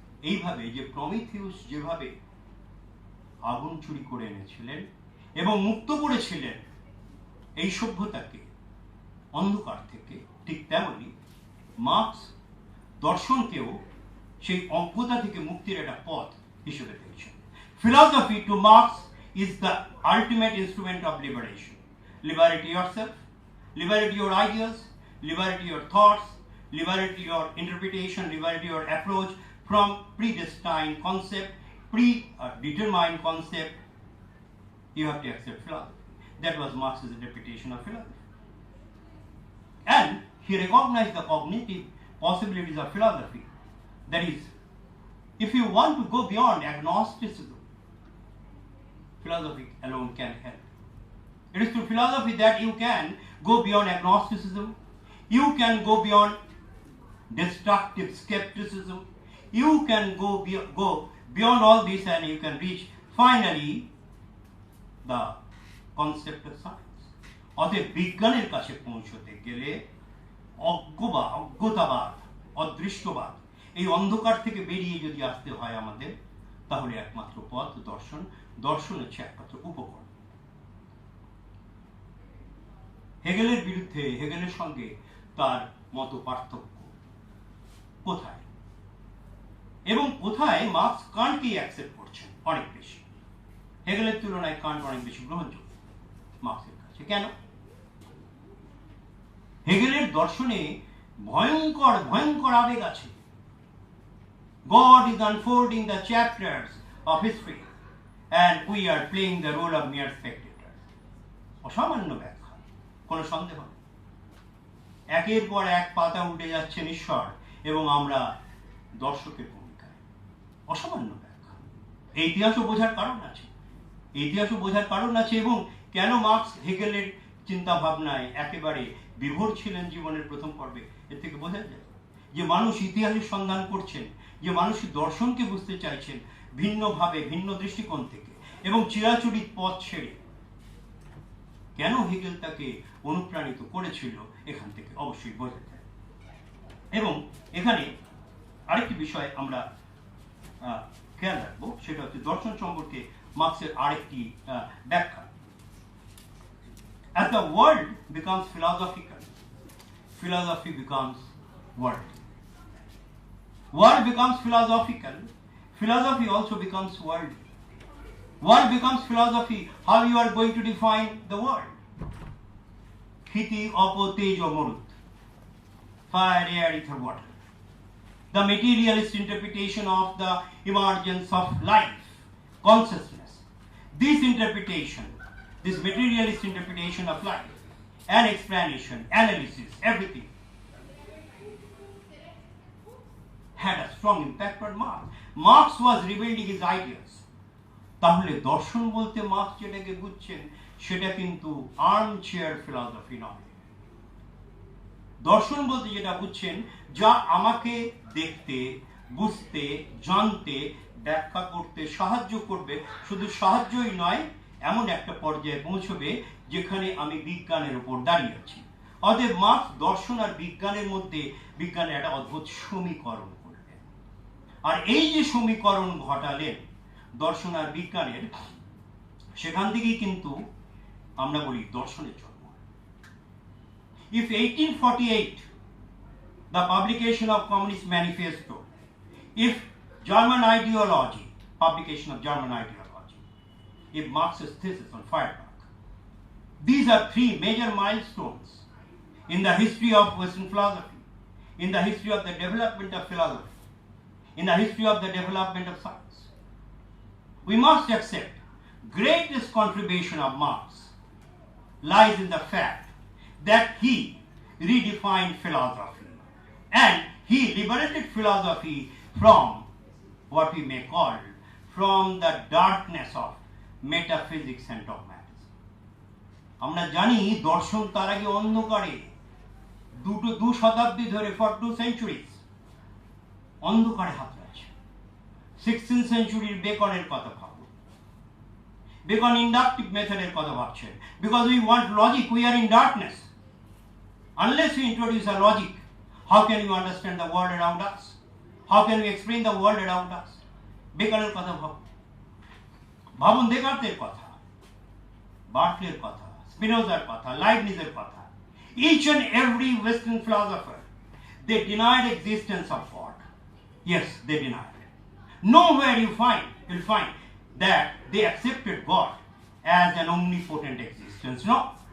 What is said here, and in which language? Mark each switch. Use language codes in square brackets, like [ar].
[bn] এইভাবে যে প্রমিথিউস যেভাবে আগুন চুরি করে এনেছিলেন এবং মুক্ত করেছিলেন এই সভ্যতাকে অন্ধকার থেকে, ঠিক তেমনি মার্কস দর্শনকেও সেই অজ্ঞতা থেকে মুক্তির একটা পথ হিসেবে দেখছেন। [en] Philosophy to Marx is the ultimate instrument of liberation. Liberate yourself, liberate your ideas, liberate your thoughts, liberate your interpretation, liberate your approach from predestined concept, predetermined concept. You have to accept philosophy. That was Marx's interpretation of philosophy. And he recognized the cognitive possibilities of philosophy. That is, if you want to go beyond agnosticism, philosophy alone can help. It is through philosophy that you can go beyond agnosticism, you can go beyond destructive skepticism, you can go beyond all this, and you can reach finally the concept of science. [bn] অতএব বিজ্ঞানের কাছে পৌঁছতে গেলে অজ্ঞতাবাদ, অদৃষ্টবাদ, এই অন্ধকার থেকে বেরিয়ে যদি আসতে হয় আমাদের, তাহলে একমাত্র পথ দর্শন। দর্শন হচ্ছে একমাত্র উপকরণ। হেগেলের বিরুদ্ধে, হেগেলের সঙ্গে তার মত পার্থক্য কোথায়, এবং কোথায় মার্কস কান্টকে অ্যাকসেপ্ট করছেন অনেক বেশি। হেগেলের তুলনায় কান্ট অনেক বেশি গ্রহণযোগ্য মার্কসের কাছে। কেন? হেগেলের দর্শনে ভয়ঙ্কর ভয়ঙ্কর আবেগ আছে। [en] God is unfolding the chapters of history and we are playing the role of mere spectators. [bn] অসামান্য ব্যাখ্যা, কোনো সন্দেহ নেই। একের পর এক পাতা উঠে যাচ্ছেন ঈশ্বর এবং আমরা দর্শকের ভূমিকায়। অসামান্য ব্যাখ্যা। এই ইতিহাসও বোঝার কারণ আছে, ইতিহাসও বোঝার কারণ আছে। এবং কেন মার্কস হেগেলের চিন্তা ভাবনায় একেবারে বিভোর ছিলেন জীবনের প্রথম পর্বে, এর থেকে বোঝা যায় যে মানুষ ইতিহাসের সন্ধান করছেন, যে মানুষ দর্শনকে বুঝতে চাইছেন ভিন্নভাবে, ভিন্ন দৃষ্টিকোণ থেকে এবং চিরাচরিত পথ ছেড়ে। কেন হেগেল তাকে অনুপ্রাণিত করেছিল এখান থেকে অবশ্যই বোঝা যায়। এবং এখানে আরেকটি বিষয় আমরা খেয়াল রাখবো, সেটা হচ্ছে দর্শন সম্পর্কে মার্কসের আরেকটি ব্যাখ্যা। [en] As the world becomes philosophical, philosophy becomes worldly. World becomes philosophical, philosophy also becomes worldly. World becomes philosophy, how you are going to define the world? Khiti, Opo, Tejo, Marut. Fire, air, ether, water. The materialist interpretation of the emergence of life, consciousness. This interpretation, this materialist interpretation of life, and explanation, analysis, everything, had a strong impact on Marx. Marx was rebuilding his ideas. [bn] তাহলে দর্শন বলতে marks যেটাকে বুঝছেন সেটা কিন্তু armchair philosophy নয়। দর্শন বলতে যেটা বুঝছেন, যা আমাকে দেখতে, বুঝতে, জানতে, ব্যাখ্যা করতে সাহায্য করবে, শুধু সাহায্যই নয়, এমন একটা পর্যায়ে পৌঁছবে যেখানে আমি বিজ্ঞানের উপর দাঁড়িয়ে আছি। অতএব মার্কস দর্শন আর বিজ্ঞানের মধ্যে বিজ্ঞানের একটা অদ্ভুত সমীকরণ করলেন। আর এই যে সমীকরণ ঘটালেন দর্শন আর বিজ্ঞানের, সেখান থেকেই কিন্তু আমরা বলি দর্শনের জন্ম। [en] If 1848, the publication of Communist Manifesto, if German ideology, publication of German ideology, if Marx's thesis on Feuerbach, these are three major milestones in the history of Western philosophy, in the history of the development of philosophy, in the history of the development of science. We must accept greatest contribution of Marx lies in the fact that he redefined philosophy and he liberated philosophy from what we may call from the darkness of metaphysics and dogmatism. [bn] আমরা জানি দর্শন তার আগে অন্ধকারে দু শতাব্দী ধরে, [en] for 2 centuries [bn] অন্ধকারে হাত আছে। [en] 16th century [bn] বেকনের কথা ভাবুন, বেকন ইন্ডাকটিভ মেথডের কথা ভাবছেন। [en] Because we want logic, we are in darkness. Unless we introduce a logic, how can you understand the world around us? How can we explain the world around us? [bn] বেকনের কথা ভাবুন, ভাবুন দেকার্তের কথা, বার্কলের কথা, [en] Spinoza's Patha, Leibniz's Patha, each and every Western philosopher, they denied existence of God. Yes, they denied it. Nowhere you'll find that they accepted God as an omnipotent existence. No.